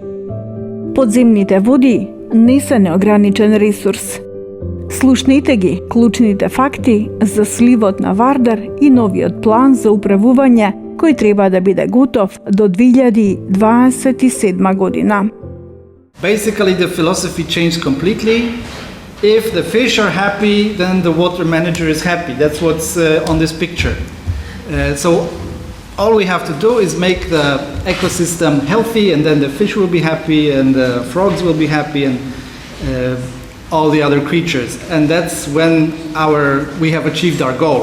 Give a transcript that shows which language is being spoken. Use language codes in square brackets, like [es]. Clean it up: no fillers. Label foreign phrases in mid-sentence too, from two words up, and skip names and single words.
[mk] Подземните води не се неограничен ресурс. Слушнете ги клучните факти за сливот на Вардар и новиот план за управување кој треба да биде готов до 2027 година. [en] Basically, the philosophy changed completely. If the fish are happy, then the water manager is happy. That's what's on this picture. So all we have to do is make the ecosystem healthy, and then the fish will be happy, and the frogs will be happy, and all the other creatures, and that's when we have achieved our goal.